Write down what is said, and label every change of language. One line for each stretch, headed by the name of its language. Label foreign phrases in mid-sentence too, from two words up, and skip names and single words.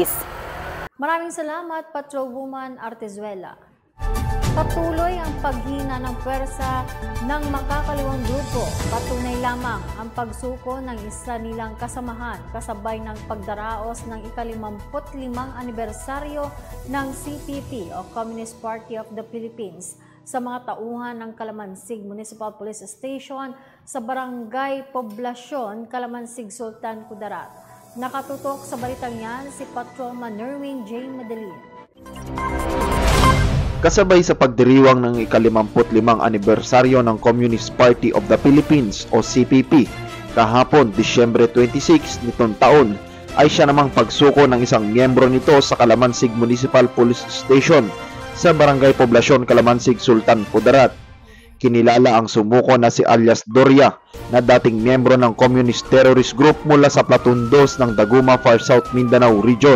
Filipino: Maraming salamat, Patrolwoman Artezuela. Patuloy ang paghina ng pwersa ng makakaliwang grupo. Patunay lamang ang pagsuko ng isa nilang kasamahan kasabay ng pagdaraos ng ika-55 anibersaryo ng CPP o Communist Party of the Philippines sa mga tauhan ng Calamansig Municipal Police Station sa Barangay Poblasyon, Calamansig, Sultan Kudarat. Nakatutok sa balitang yan si Patrolman Nerwin J. Medellin. Kasabay sa pagdiriwang ng ika-55 anibersaryo ng Communist Party of the Philippines o CPP, kahapon Disyembre 26 nitong taon, ay siya namang pagsuko ng isang miyembro nito sa Calamansig Municipal Police Station sa Barangay Poblasyon, Calamansig, Sultan Kudarat. Kinilala ang sumuko na si alias Doria na dating miyembro ng Communist Terrorist Group mula sa Platoon 2 ng Daguma, Far South Mindanao Region.